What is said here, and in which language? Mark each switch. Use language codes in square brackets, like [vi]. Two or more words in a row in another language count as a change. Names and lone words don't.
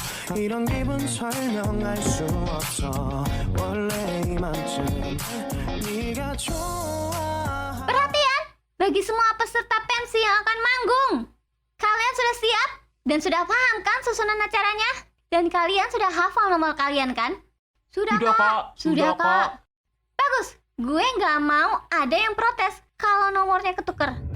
[ko] 이런 기분 설명할 수 없어 원래 이만큼 네가 좋아. [id] Perhatian bagi semua peserta pensi yang akan manggung. Kalian sudah siap dan sudah paham kan susunan acaranya? Dan kalian sudah hafal nomor kalian kan? Sudah, Kak. Sudah, Kak. Bagus. Gue nggak mau ada yang protes kalau nomornya ketuker.